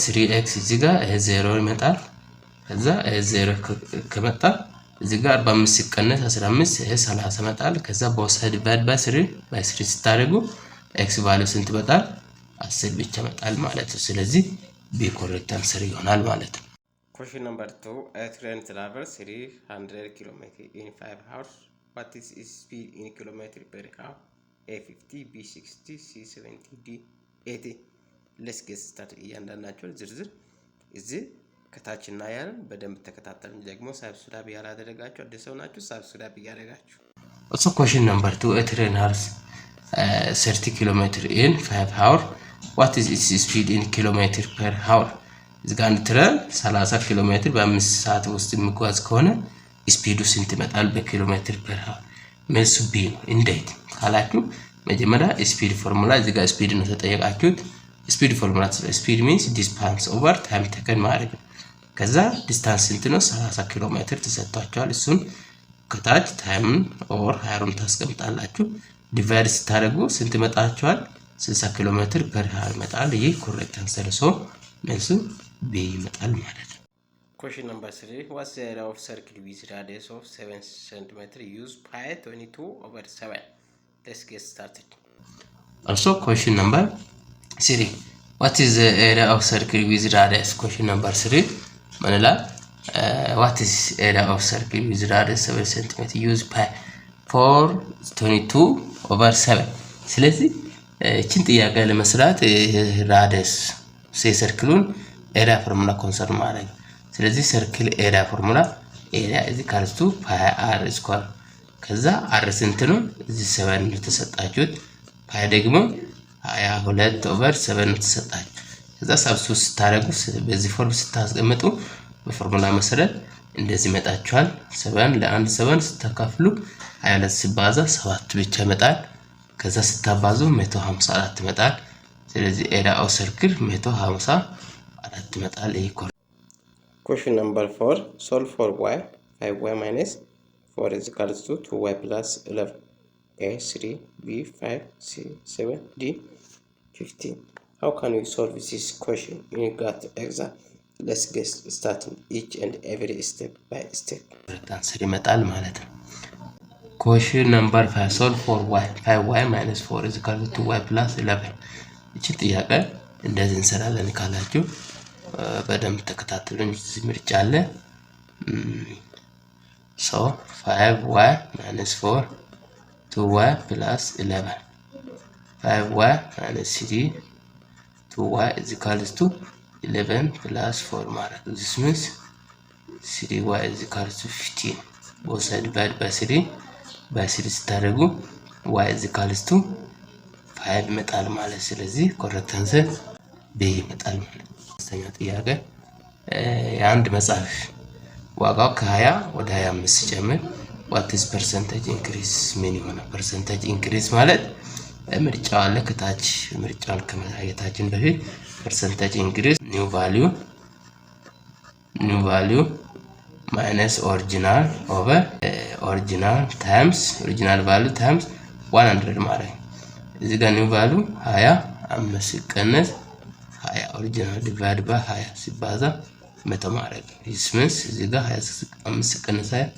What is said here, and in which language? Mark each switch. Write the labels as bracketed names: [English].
[Amharic] 3x እዚህ ጋር 0 ይመጣል። ከዛ 0 ከመጣ እዚህ ጋር 45 ሲቀነስ 15 30 ይመጣል። ከዛ [English] both side divide by 3 [Amharic] ስታደርጉ x ቫልዩ ስንት ይመጣል? 10 ብቻ ይመጣል ማለት ነው። ስለዚህ b ኮሬክት አንሰር ይሆናል ማለት ነው። [English] Question number 2. A train travels 300 km in 5 hours. What is its speed in kilometers per hour? A 50, B 60, C 70, D 80. Let's get started. [Amharic] እያንዳንዳቸው ዝርዝር እዚህ ከታች እናያለን። በደንብ ተከታተሉ። ደግሞ ሳብስክራይብ ያላደረጋችሁ አዲስ ሰው ናችሁ፣ ሳብስክራይብ ያደረጋችሁ። [English] Also question number 2. A train has 30 km in 5 hours. What is its speed in kilometers per hour? [Amharic] እዚህ ጋር ትረን 30 ኪሎ ሜትር በ5 ሰዓት ውስጥ የሚጓዝ ከሆነ ስፒዱ ስንት ይመጣል በኪሎ ሜትር ፐር ሃወር? መልሱ ቢ ነው። እንዴት ካላችሁ መጀመሪያ ስፒድ ፎርሙላ እዚህ ጋር ስፒድ ነው ተጠየቃችሁት። ስፒድ ፎርሙላ ስፒድ ሚንስ ዲስታንስ ኦቨር ታይም ተከን ማድረግ ነው። ከዛ ዲስታንስ ስንት ነው? 30 ኪሎ ሜትር ተሰጥቷችኋል። እሱን ከታች ታይም ኦቨር ሃወሩን ታስቀምጣላችሁ። ዲቫይድ ስታደርጉ ስንት ይመጣችኋል? 60 ኪሎ ሜትር ፐር ሃወር ይመጣል። ይሄ ኮሬክት አንሰር ነው። መልሱ B ይመጣል ማለት ነው። [English] Question number 3. What's the area of circle with radius of 7 cm? Use pi 22/7. Let's get started. Also question number 3. What is the area of circle with radius? Question number 3. ማለላ what is area of circle with radius 7 cm? Use pi 422/7. [Amharic] ስለዚህ እቺን ጥያቄ ለመስራት ራዲየስ ሰርክሉን ኤሪያ ፎርሙላ ኮንሰርን ማድረግ። ስለዚህ ሰርክል ኤሪያ ፎርሙላ ኤሪያ ፓይ አር ስኳር ከዛ አር ስንት ነው? እዚህ 7 ነው ተሰጣችሁት። ፓይ ደግሞ 22/7 ነው ተሰጣችሁ። ከዛ ሳብስቲቱት ስታደርጉ በዚህ ፎርም ስታስቀምጡ በፎርሙላ መሰረት እንደዚህ መጣችኋል። 7 ለ1 7 ስታካፍሉ 22 ሲባዛ 7 ብቻ ይመጣል። ከዛ ስታባዙ 154 ይመጣል። ስለዚህ ኤሪያ ኦፍ ሰርክል 154 ይመጣል። ይሄ [English] Question number 4. Solve for y 5y minus 4 is equal to 2y plus 11. A 3, B 5, C 7, D 15. How can we solve this question in GAT exam? Let's get started each and every step by step. answer [Amharic] ይመጣል ማለት ነው። [English] Question number 5. Solve for y 5y minus 4 is equal to 2y plus 11. [Amharic] እቺ ጥያቄ እንደዚህ እንሰራለን ካላችሁ በደንብ ተከታተሉኝ። እዚህ ምርጫ አለ። [English] so 5y minus 4 2y plus 11 5y minus 3 2y is equal to 11 plus 4 [Amharic] ማለት ነው። [English] this means 3y is equal to 15 both side divide by 3 [Amharic] ስታደርጉ [English] y is equal to 5 [Amharic] ይመጣል ማለት። ስለዚህ ኮሬክት አንሰር B ይመጣል ማለት። አስተኛ ጥያቄ የአንድ መጽሐፍ ዋጋው ከ20 ወደ 25 ሲጨምር [English] what is percentage increase? [Amharic] ምን ይሆናል? [English] percentage increase [Amharic] ማለት ምርጫው አለ ከታች ምርጫውን ከማየታችን በፊት [English] percentage increase new value minus original over original times original value times 100 [Amharic] ማለት እዚህ ጋር ኒው ቫልዩ 25 ሲቀነስ 20 ኦሪጂናል ዲቫይድ ባይ 20 ሲባዛ 100 ማድረግ። [English] this means [Amharic] እዚህ ጋር 25 ሲቀነስ